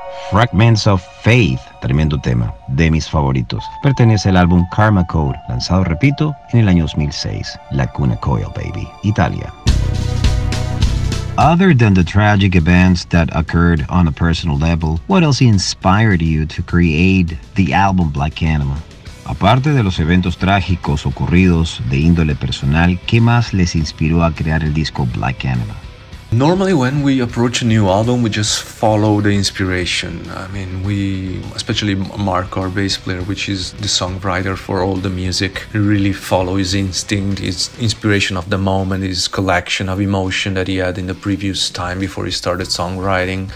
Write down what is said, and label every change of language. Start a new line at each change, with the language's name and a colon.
Spanish: Fragments of Faith, tremendo tema, de mis favoritos. Pertenece al álbum Karma Code, lanzado, repito, en el año 2006. Lacuna Coil, baby, Italia.
English: Other than the tragic events that occurred on a personal level, what else inspired you to create the album Black Anima?
Spanish: Aparte de los eventos trágicos ocurridos de índole personal, ¿qué más les inspiró a crear el disco Black Anima?
English: Normally when we approach a new album, we just follow the inspiration. I mean, we, especially Mark, our bass player, which is the songwriter for all the music, really follow his instinct, his inspiration of the moment, his collection of emotion that he had in the previous time before he started songwriting.